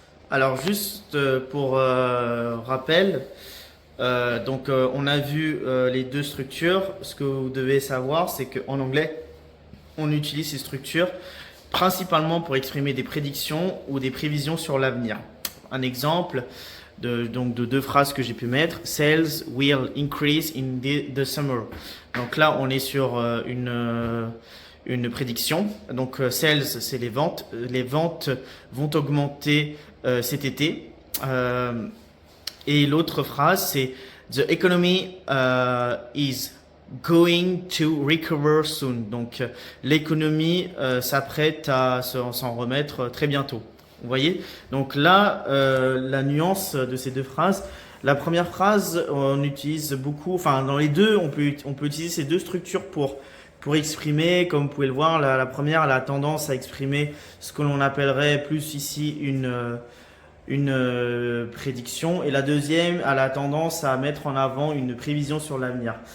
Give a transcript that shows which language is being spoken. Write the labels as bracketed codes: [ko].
[fr] Alors juste pour rappel, on a vu les deux structures. Ce que vous devez savoir, c'est qu'en anglais, on utilise ces structures principalement pour exprimer des prédictions ou des prévisions sur l'avenir. Un exemple de deux phrases que j'ai pu mettre. [en] Sales will increase in the summer. [fr] Donc là, on est sur une prédiction. Donc sales, c'est les ventes. Les ventes vont augmenter cet été. Et l'autre phrase, c'est [en] the economy is going to recover soon. [fr] Donc l'économie s'apprête à s'en remettre très bientôt. Vous voyez? Donc là, la nuance de ces deux phrases. La première phrase, on utilise beaucoup, enfin dans les deux, on peut utiliser ces deux structures pour exprimer, comme vous pouvez le voir, la première elle a tendance à exprimer ce que l'on appellerait plus ici une prédiction, et la deuxième elle a tendance à mettre en avant une prévision sur l'avenir.